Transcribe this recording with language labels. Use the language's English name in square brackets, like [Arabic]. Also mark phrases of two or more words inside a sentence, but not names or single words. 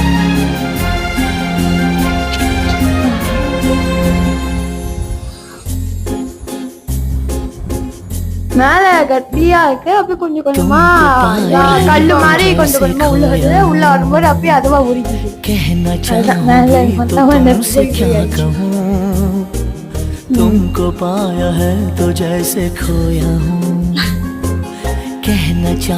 [Tamil] மேல கட்டியா இருக்கு, அப்படியே கொஞ்சம் கொஞ்சமா கல்லு மாதிரி கொஞ்சம் கொஞ்சமா உள்ள வருது. உள்ள வரும்போது அப்படியே அதுவா உறிஞ்சிது. மேல [Hindi] तुमको पाया है तो जैसे खोया हूँ कहना